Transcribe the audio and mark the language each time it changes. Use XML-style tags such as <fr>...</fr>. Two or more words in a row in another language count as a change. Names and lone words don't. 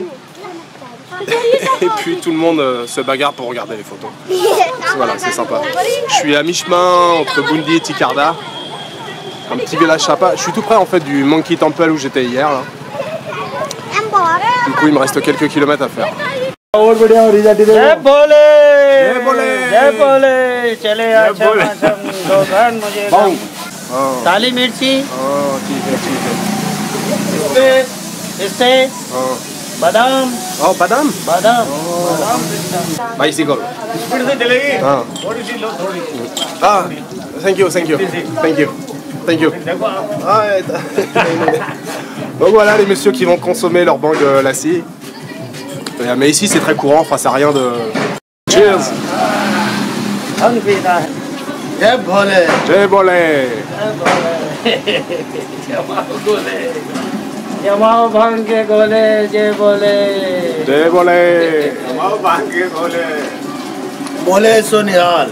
<fr>Et puis tout le monde se bagarre pour regarder les photos. Voilà, c'est sympa. Je suis à mi-chemin entre Bundi et Tikarda. Un petit village sympa. Je suis tout près en fait du Monkey Temple où j'étais hier. Là. Du coup, il me reste quelques kilomètres à faire.</fr> <hi>जय भोले जय भोले जय भोले चले मुझे काली मिर्ची इससे बादाम बादाम बादाम बाइसिकल स्पीड से चलेगी थोड़ी सी लो थोड़ी</hi> <en>thank you thank you thank you thank you.</en> <fr>Donc voilà les messieurs qui vont consommer leur bang lassi. Mais ici c'est très courant, enfin ça n'a rien de... Cheers!</fr> <hi>जय भोले जय भोले जमाओ भांग के गोले जय भोले जय भोले जमाओ भांग के गोले भोले सोनिहाल</hi>